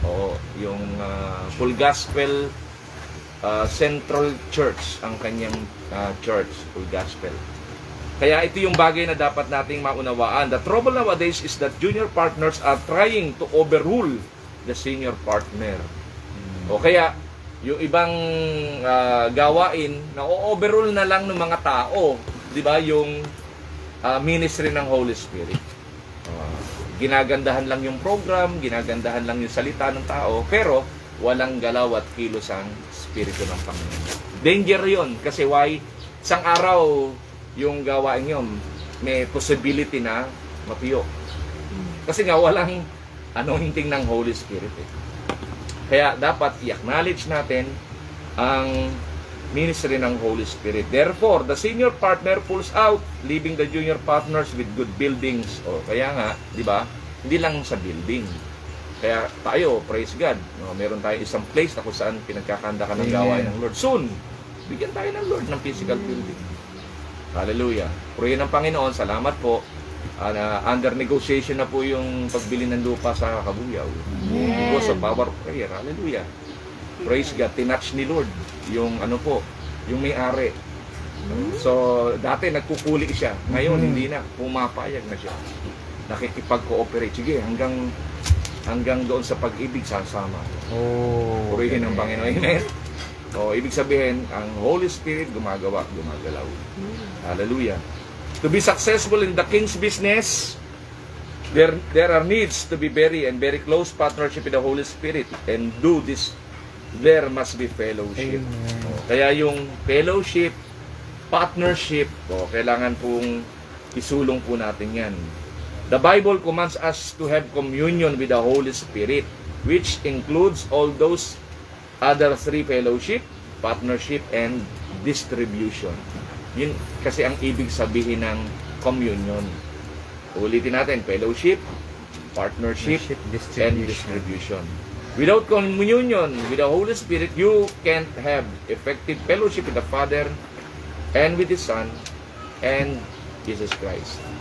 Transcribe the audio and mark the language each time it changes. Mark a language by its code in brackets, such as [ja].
[tl] Oo, yung Full Gospel Central Church ang kanyang church, Full Gospel. Kaya ito yung bagay na dapat nating maunawaan. [en] The trouble nowadays is that junior partners are trying to overrule the senior partner. [tl] O kaya, yung ibang gawain na o-overrule na lang ng mga tao, di ba, yung ministry ng Holy Spirit. Ginagandahan lang yung program, ginagandahan lang yung salita ng tao, pero walang galaw at kilos ang Espiritu ng Panginoon. Danger yon kasi why? Isang araw, yung gawain yun, may possibility na mapiyo. Kasi nga, walang anointing ng Holy Spirit. Kaya dapat i-acknowledge natin ang ministry ng Holy Spirit. [en] Therefore, the senior partner pulls out, leaving the junior partners with good buildings. [tl] O, kaya nga, di ba, hindi lang sa building. Kaya tayo, praise God, meron tayo isang place na kung saan pinagkakanda ka ng gawain ng Lord. Soon, bigyan tayo ng Lord ng physical building. Hallelujah. Purihin ng Panginoon, salamat po. [en] Under negotiation [tl] na po yung pagbili ng lupa sa Kabuyaw. [en] Because of our prayer. Hallelujah. Praise God. [tl] Tinatch ni Lord yung yung may-ari. So, dati nagkukuli siya. Ngayon, hindi na. Pumapayag na siya. Nakikipag-cooperate. Sige, hanggang doon sa pag-ibig sasama. Purihin ng Panginoon. Amen. O, ibig sabihin, ang Holy Spirit gumagalaw. Hallelujah. [en] To be successful in the King's business, there are needs to be very close partnership with the Holy Spirit. And do this, there must be fellowship. [tl] O, kaya yung fellowship, partnership, kailangan pong isulong po natin yan. [en] The Bible commands us to have communion with the Holy Spirit, which includes all those other three: fellowship, partnership, and distribution. [tl] Yun kasi ang ibig sabihin ng communion. Ulitin natin: fellowship, partnership, and distribution. [en] Without communion with the Holy Spirit, you can't have effective fellowship with the Father and with the Son and Jesus Christ.